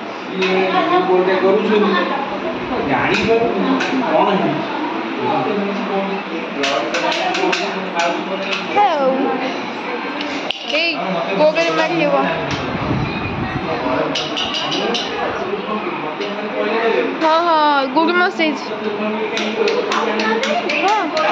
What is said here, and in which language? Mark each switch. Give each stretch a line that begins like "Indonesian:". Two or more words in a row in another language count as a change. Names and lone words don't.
Odia: ଗୋଟେ କରୁଛନ୍ତି ଜାଣିପାରୁନି କ'ଣ
Hindi: Hey, Google Map लियो हाँ हाँ Google Message हाँ